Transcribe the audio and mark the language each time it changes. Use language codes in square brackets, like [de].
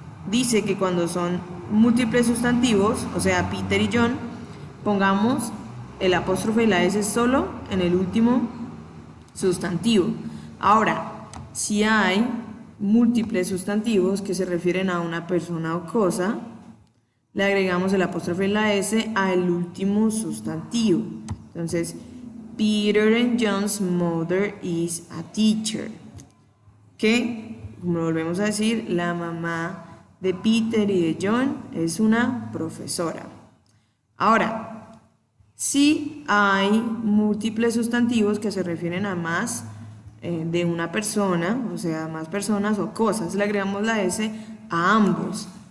[es] Dice que cuando son múltiples sustantivos, o sea, Peter y John, pongamos el apóstrofe y la S solo en el último sustantivo. Ahora, si hay múltiples sustantivos que se refieren a una persona o cosa, le agregamos el apóstrofe y la S al último sustantivo. Entonces, [en] Peter and John's mother is a teacher. [es] Que, como volvemos a decir, la mamá de Peter y de John es una profesora. Ahora, si hay múltiples sustantivos que se refieren a más de una persona, o sea, más personas o cosas, le agregamos la S a ambos.